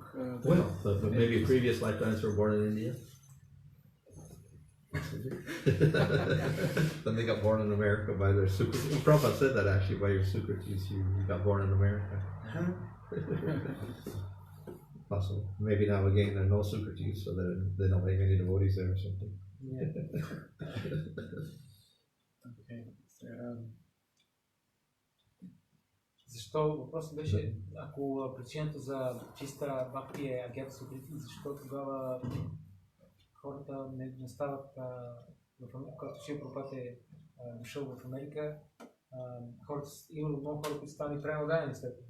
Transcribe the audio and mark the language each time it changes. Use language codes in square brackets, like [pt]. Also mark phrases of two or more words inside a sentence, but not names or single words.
[en] Well, but maybe previous lifetimes were born in India. Then they got born in America by their Sukritis. Prabhupada said that actually, by your Sukritis, you got born in America. Possible. Maybe now again there are no Sukritis, so that they don't have any devotees there or something. Yeah. Okay. [bg] Защо въпросът беше, ако причината за чиста бхакти е [sa] अज्ञात सुकृति, [bg] защо тогава хората не стават, когато Шрила Прабхупад е дошъл в Америка, имало много хора, които станали пренаудани след това.